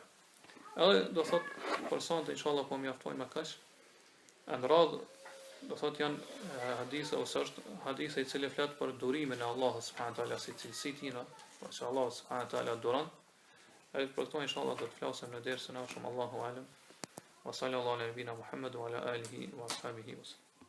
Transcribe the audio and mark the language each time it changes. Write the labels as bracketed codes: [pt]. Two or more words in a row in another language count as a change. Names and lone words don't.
[sq] Edhe do thot personat inshallah po mjaftojnë me kaq. Në radhë do thot janë hadithe ose është hadithe i cili flet për durimin e Allahut [ar] سبحانه وتعالى [sq] si cilësi tina, pra që Allah [ar] سبحانه وتعالى [sq] duron. Ai për këto inshallah do të flasim në dersën e ardhshëm, [ar] الله أعلم. وصلى الله على نبينا محمد وعلى آله وأصحابه وسلم.